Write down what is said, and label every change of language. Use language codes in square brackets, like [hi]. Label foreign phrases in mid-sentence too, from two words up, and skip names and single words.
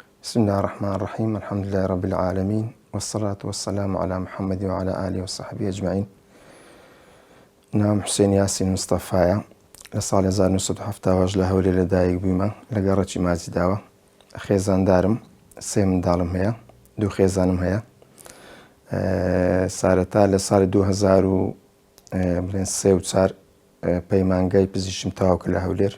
[ar] بسم الله الرحمن الرحيم. الحمد لله رب العالمين، والصلاة والسلام على محمد وعلى آله وصحبه أجمعين. [ckb] نام حسين ياسين مصطفى لصالح 1970 لە هەولێر لەدایک بوویمە لە گەڕەکی ماجیداوە. خێزاندارم، سێ منداڵم هەیە، دوو خێزانم هەیە. سارەتا لە ساڵی 2003 و 4 پەیمانگای پزیشکیم تەواو کرد لە هەولێر.